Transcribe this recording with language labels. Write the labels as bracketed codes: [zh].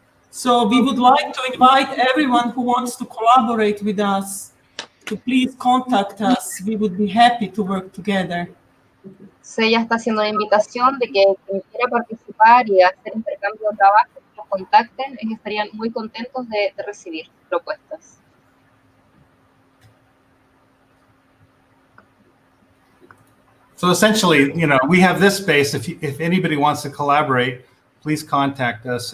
[en] So we would like to invite everyone who wants to collaborate with us to please contact us. We would be happy to work together. [es] So ella está haciendo una invitación de que quien quiera participar y hacer intercambio de trabajo, que los contacten, ellos estarían muy contentos de recibir propuestas. [en] So essentially, we have this space. If anybody wants to collaborate, please contact us.